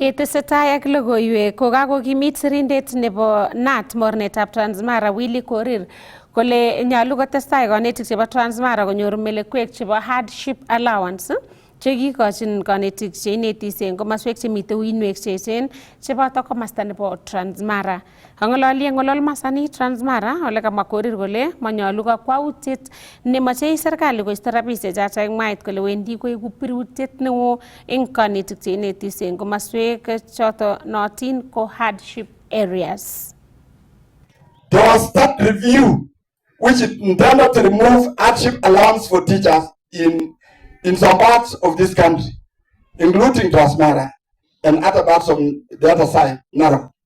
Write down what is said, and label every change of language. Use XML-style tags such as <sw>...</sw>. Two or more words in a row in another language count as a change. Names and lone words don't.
<kln>Ketesetai ak logoiwek ko kakokimit sirindet nebo NAT mornetab Transmara Willy Korir kole nyalu kotestai kanetik chebo Transmara konyor melekwek chebo</kln> <en>hardship allowance</en> <kln>chekikochin kanetik cheinetisi eng komaswek chemite uinwek cheechen cheboto komasta nebo Transmara. Kang'ololi eng Ololmasani Transmara ole kamwa Korir kole manyalu kakwautiet nemochei serikali koisto rabisiek choto eng mwait kole wendi koeku birutiet neo eng kanetik cheinetisi eng komaswek choto nootin ko</kln> <en>hardship areas. There was that review which intended to remove hardship allowance for teachers in some parts of this country, including Transmara and other parts of the other side, Narok.</en>